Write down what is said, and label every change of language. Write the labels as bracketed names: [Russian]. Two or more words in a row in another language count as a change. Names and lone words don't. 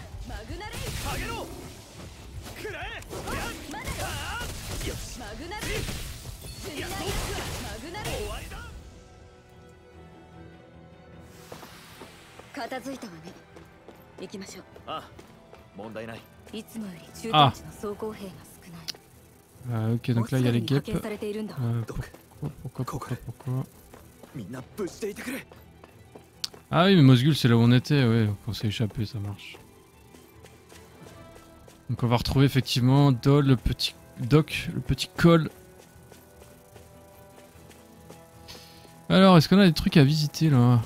[Japanese] 片付いたわね。行きましょう。ああ、問題ない。いつもより駐屯地の装甲兵が少ない。 [French] Ok, donc là il y a les guêpes. [Japanese] 派遣されているんだ。 [French] Pourquoi Mina, Ah oui, mais Mosgul, c'est là où on était, ouais, on s'est échappé, ça marche. Donc on va retrouver effectivement Dol, le petit Doc, le petit Cole. Alors, est-ce qu'on a des trucs à visiter là?